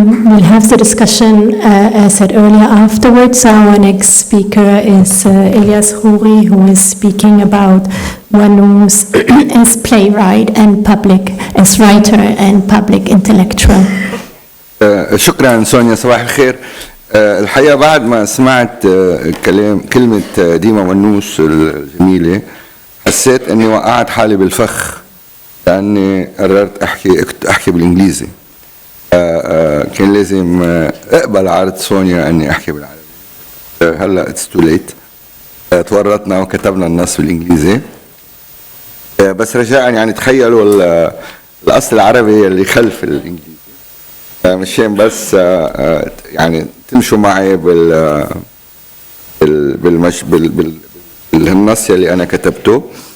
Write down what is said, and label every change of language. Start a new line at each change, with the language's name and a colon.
English: We'll have the discussion, as said earlier, afterwards. Our next speaker is Elias Houri, who is speaking about Wannous as playwright and as writer and public intellectual.
Arabic: شكرا سونيا، صباح الخير. الحقيقة بعد ما سمعت كلمة ديما ونوس الجميلة حسيت أني وقعت حالي بالفخ، لأني قررت أحكي بالإنجليزي. كان لازم أقبل عرض سونيا أني أحكي بالعربي. هلا
English: it's too late.
Arabic: تورطنا وكتبنا النص بالإنجليزي. بس رجاء يعني تخيلوا الأصل العربي اللي خلف الإنجليزي، مشان بس يعني تمشوا معي بالنص اللي أنا كتبته.